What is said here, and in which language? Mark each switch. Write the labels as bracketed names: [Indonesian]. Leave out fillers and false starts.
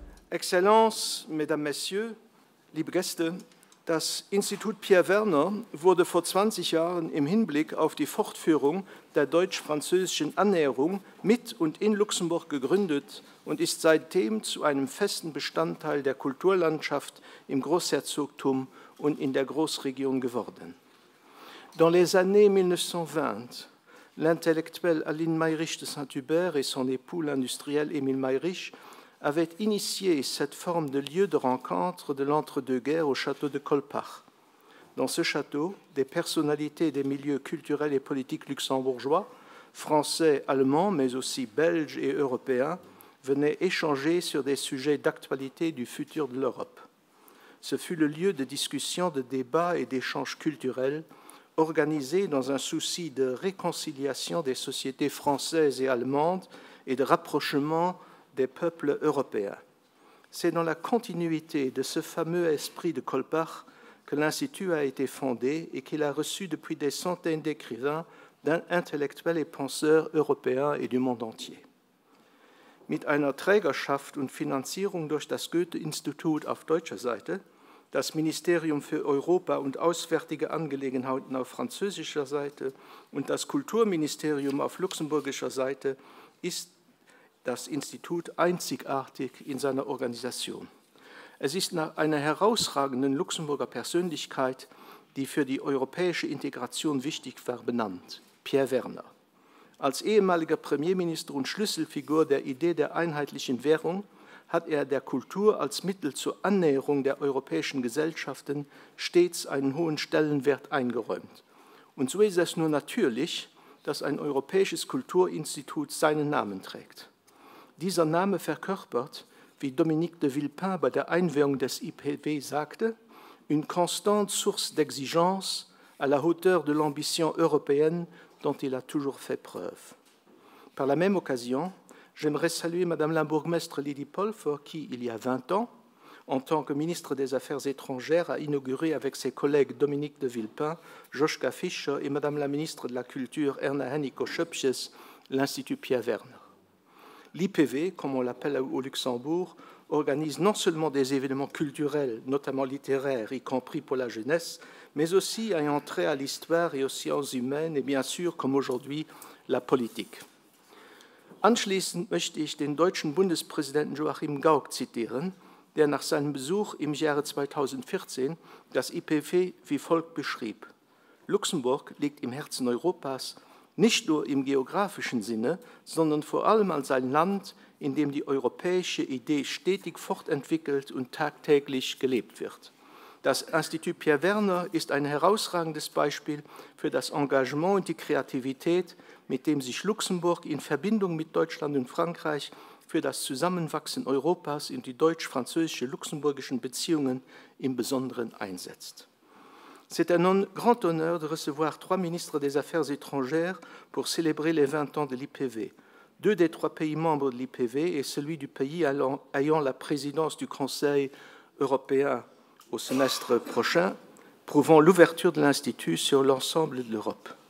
[German] Exzellenz, [French] Mesdames, Messieurs, [German] liebe Gäste, das Institut Pierre Werner wurde vor 20 Jahren im Hinblick auf die Fortführung der deutsch-französischen Annäherung mit und in Luxemburg gegründet und ist seitdem zu einem festen Bestandteil der Kulturlandschaft im Großherzogtum und in der Großregion geworden. [French] Dans les années 1920, l'intellectuel Aline Mayrisch de Saint-Hubert et son époux, l'industriel Émile Mayrisch, avaient initié cette forme de lieu de rencontre de l'entre-deux-guerres au château de Colpach. Dans ce château, des personnalités des milieux culturels et politiques luxembourgeois, français, allemands, mais aussi belges et européens, venaient échanger sur des sujets d'actualité du futur de l'Europe. Ce fut le lieu de discussion, de débat et d'échanges culturels organisés dans un souci de réconciliation des sociétés françaises et allemandes et de rapprochement des peuples européens. C'est dans la continuité de ce fameux esprit de Colpach que l'Institut a été fondé et qu'il a reçu depuis des centaines d'écrivains, d'intellectuels et penseurs européens et du monde entier. [German] Mit einer Trägerschaft und Finanzierung durch das Goethe-Institut auf deutscher Seite, das Ministerium für Europa und Auswärtige Angelegenheiten auf französischer Seite und das Kulturministerium auf luxemburgischer Seite ist das Institut einzigartig in seiner Organisation. Es ist nach einer herausragenden Luxemburger Persönlichkeit, die für die europäische Integration wichtig war, benannt, Pierre Werner. Als ehemaliger Premierminister und Schlüsselfigur der Idee der einheitlichen Währung hat er der Kultur als Mittel zur Annäherung der europäischen Gesellschaften stets einen hohen Stellenwert eingeräumt. Und so ist es nur natürlich, dass ein europäisches Kulturinstitut seinen Namen trägt. Dieser Name verkörpert, wie Dominique de Villepin bei der Einweihung des IPW sagte, [French] une constante source d'exigence à la hauteur de l'ambition européenne dont il a toujours fait preuve. Par la même occasion, j'aimerais saluer Madame la bourgmestre Lydie Polfer qui, il y a 20 ans, en tant que ministre des Affaires étrangères, a inauguré avec ses collègues Dominique de Villepin, Joschka Fischer et Madame la ministre de la Culture Erna Hennico-Schöpjes l'Institut Pierre Werner. L'IPV, comme on l'appelle au Luxembourg, organise non seulement des événements culturels, notamment littéraires, y compris pour la jeunesse, mais aussi ayant trait à l'histoire et aux sciences humaines et bien sûr, comme aujourd'hui, la politique. [German] Anschließend möchte ich den deutschen Bundespräsidenten Joachim Gauck zitieren, der nach seinem Besuch im Jahre 2014 das IPV wie folgt beschrieb. Luxemburg liegt im Herzen Europas, nicht nur im geografischen Sinne, sondern vor allem als ein Land, in dem die europäische Idee stetig fortentwickelt und tagtäglich gelebt wird. Das Institut Pierre Werner ist ein herausragendes Beispiel für das Engagement und die Kreativität, mit dem sich Luxemburg in Verbindung mit Deutschland und Frankreich für das Zusammenwachsen Europas und die deutsch-französische-luxemburgischen Beziehungen im Besonderen einsetzt. [French] C'est un grand honneur de recevoir 3 ministres des Affaires étrangères pour célébrer les 20 ans de l'IPV. 2 des 3 pays membres de l'IPV et celui du pays ayant la présidence du Conseil européen au semestre prochain, prouvant l'ouverture de l'Institut sur l'ensemble de l'Europe.